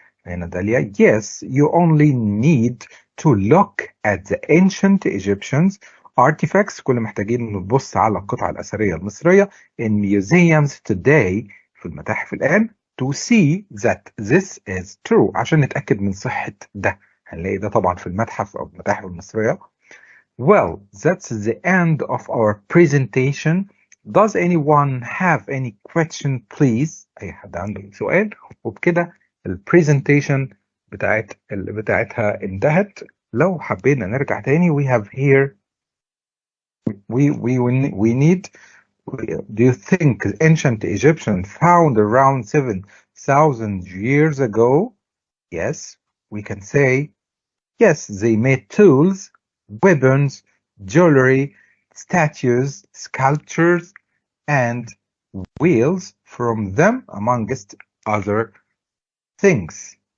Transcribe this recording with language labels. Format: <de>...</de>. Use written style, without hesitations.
<ar>هنا داليا</ar> <en>yes you only need to look at the ancient Egyptians artifacts،</en> <ar>كل محتاجين نبص على القطع الأثرية المصرية</ar> <en>in museums today،</en> <ar>في المتاحف الآن،</ar> <en>to see that this is true،</en> <ar>عشان نتأكد من صحة ده. هنلاقي ده طبعا في المتحف أو المتاحف المصرية.</ar> <en>well that's the end of our presentation. does anyone have any question please؟</en> <ar>أي حد عنده سؤال؟ وبكده البرزنتيشن بتاعتها انتهت. لو حبينا نرجع تاني</ar> <en>we have here we need do you think ancient Egyptians found around 7,000 years ago? Yes, we can say yes, they made tools, weapons, jewelry, statues, sculptures, and wheels from them amongst other things.</en>